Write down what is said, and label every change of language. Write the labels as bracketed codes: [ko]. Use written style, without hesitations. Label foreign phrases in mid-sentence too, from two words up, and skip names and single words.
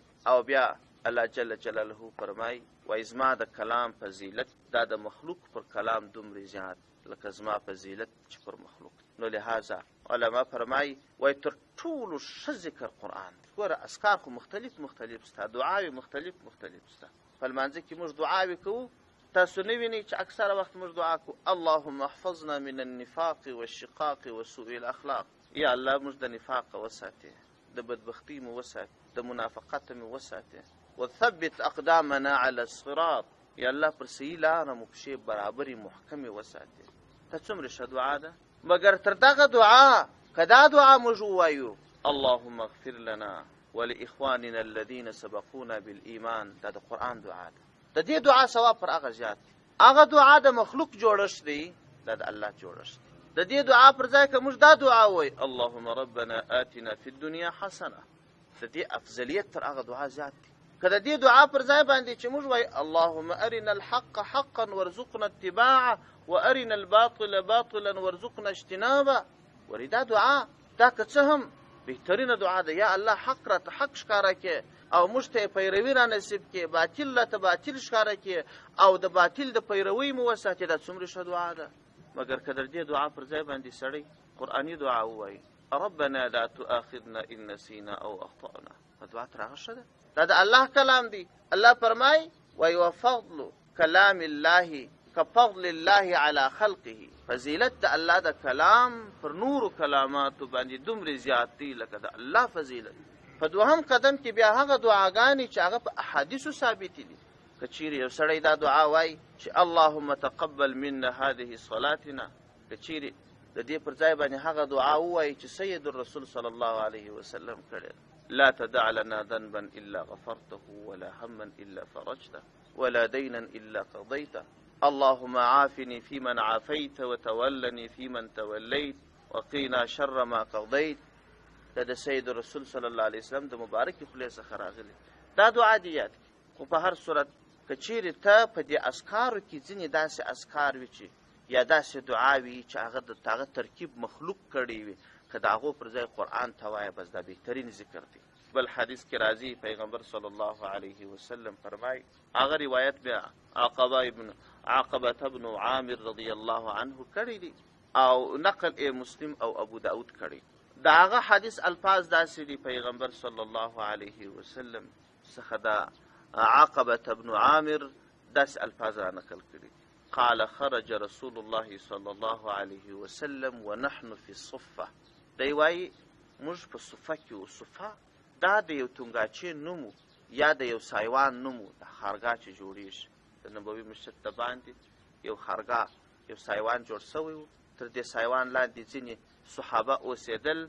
[ps] او بیا الله [ar] جل جلاله [ps] فرمایي وایي زما د کلام فضیلت دا د مخلوق پر کلام دومره زیات لکه زما فضیلت چې پر مخلوق. نو لہذا علما فرمایي وایي تر ټولو ښه ذکر قرآن دی. ګوره اذکار خو مختلف ستا، دعاوې مختلف ستا. په لمانځه کې موږ دعاوې کوو، تاسو نه وینئ چې اکثره وخت موږ دعا کوو [ar] اللهم احفظنا من النفاق والشقاق وسوء الاخلاق. [ps] یا الله موږ د نفاق وساتې، د بدبختۍ مو وساتې، د منافقت مو وساتې. [ar] وثبت اقدامنا على الصراط، [ps] یا الله پر صحیح لاره مو پښې برابرې محکمې وساتې. ته څومره ښه دعا ده. مګر تر دغه دعا که دا دعا موږ ووایو [ar] اللهم اغفر لنا ولاخواننا الذين سبقونا بالایمان، [ps] دا د قرآن دعا ده. د دې دعا ثواب پر هغه زیات دی. هغه دعا د مخلوق جوړښت دی، دا د الله جوړښت دی. د دې دعا پر ځای که موږ دا دعا وایو [ar] اللهم ربنا آتنا في الدنيا حسنه، [ps] د دې افضلیت تر هغه دعا زیات دی. که د دې دعا پر ځای باندې چې موږ وایو [ar] اللهم ارنا الحق حقا وارزقنا اتباعه وارنا الباطل باطلا وارزقنا اجتنابه، [ps] ورې دا دعا دا که څه هم بهترینه دعا ده. یا الله حق راته حق ښکاره کې او موږ ته یې پیروي را نصیب کې، باطل راته باطل ښکاره کې او د باطل د پیروي مو وساتې. دا څومره ښه دعا ده. مګر که د دې دعا پر ځای باندې سړی قرآني دعا ووایي [ar] ربنا لا تؤاخذنا ان نسینا او اخطأنا، [ps] دعا تر هغه ښه ده. دا د الله کلام دی. الله فرمایي وایي [ar] وفضل کلام الله كفضل الله على خلقه، [ps] فضیلت د الله د کلام پر نورو کلاماتو باندې دومره زیات دی لکه د الله فضیلت. په دوهم قدم کې بیا هغه دعاګانې چې هغه په احادیثو ثابتې دي. که چیرې یو سړی دا دعا وایي چې [ar] اللهم تقبل منا هذه صلاتنا، [ps] که چیرې د دې پر ځای باندې هغه دعا ووایي چې سید الرسول صلی الله علیه وسلم کړی [ar] لا تدع لنا ذنبا الا غفرته ولا هما الا فرجته ولا دينا الا قضيته اللهم عافني فيمن عافيت وتولني فيمن توليت وقنا شر ما قضيت. [ps] دا د سید رسول [ar] صلی الله علیه وسلم [ps] د مبارکې خولې څخه راغلی. دا دعا دې یاد کړي. خو په هر صورت که چیرې ته په دې اذکارو کې ځینې داسې اذکار وي چې یا داسې دعا وي چې هغه د هغه ترکیب مخلوق کړی وي، که د هغو پر ځای قرآن ته وایه بس دا بهترین ذکر دی. بل حدیث کې راځي پیغمبر [ar] صلی الله علیه وسلم [ps] فرمایي، هغه روایت بیا عقبه ابن عامر [ar] رضی الله عنه [ps] کړی دی او نقل ای مسلم او ابو داود کړی. دا هغه حدیث الفاظ داسې دي پیغمبر [ar] صلی الله علیه وسلم [ps] څخه دا عقبه ابن عامر داسې الفاظ را نقل کړي. [ar] قال خرج رسول الله صلی الله علیه وسلم ونحن في الصفه، [ps] دی وایي موږ په صفه کې وو. صفه دا د یو تنګاچې نوم یا د یو سایوان نوم د خارګاه چې جوړېږي د نبوي مسجد ته باندې یو خارګاه یو سایوان جوړ سوی و. تر دې سایوان لاندې ځینې صحابه اوسېدل.